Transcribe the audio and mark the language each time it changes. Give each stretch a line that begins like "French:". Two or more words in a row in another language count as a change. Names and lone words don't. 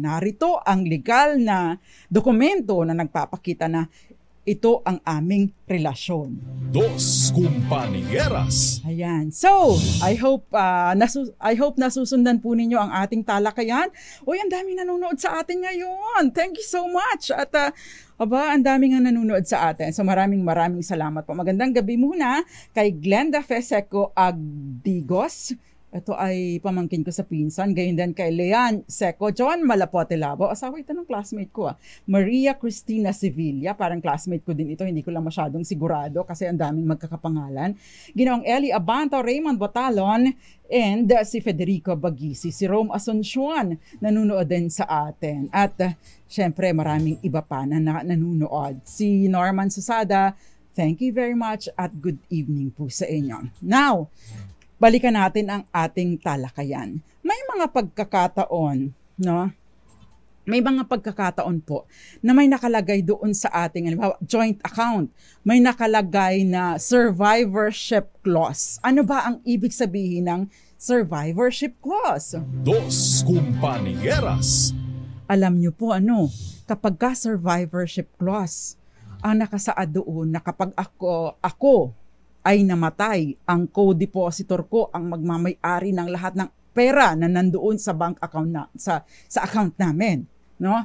Filipino: Narito ang legal na dokumento na nagpapakita na ito ang aming relasyon. Dos Compañeras. Ayan. So,
English: I hope
Filipino: nasusundan po ninyo ang ating talakayan. Uy, ang daming nanonood sa atin ngayon.
English: Thank you so much.
Filipino: At ang daming nga nanonood sa atin. So, maraming salamat po. Magandang gabi muna kay Glenda Feseco Agdigos. Ito ay pamangkin ko sa pinsan. Gayon din kay Leanne Seco. John Malapote Labo. Asawa ito ng classmate ko. Maria Cristina Sevilla. Parang classmate ko din ito. Hindi ko lang masyadong sigurado kasi ang daming magkakapangalan. Ginoong Ellie Abanto, Raymond Botalon, and si Federico Bagisi. Si Rome Asuncion nanunood din sa atin. At syempre maraming iba pa na nanunood. Si Norman Susada,
English: thank you very much at good evening
Filipino: po sa inyo. Now, balikan natin ang ating talakayan. May mga pagkakataon, no? May mga pagkakataon po na may nakalagay doon sa ating
English: joint account.
Filipino: May nakalagay na
English: survivorship clause.
Filipino: Ano ba ang ibig sabihin ng
English: survivorship clause?
Filipino: Dos Compañeras. Alam niyo po kapag ka
English: survivorship clause,
Filipino: ang nakasaad doon na kapag ako ay namatay, ang co-depositor ko ang magmamay-ari ng lahat ng pera na nandoon sa
English: bank account
Filipino: sa account namin, no?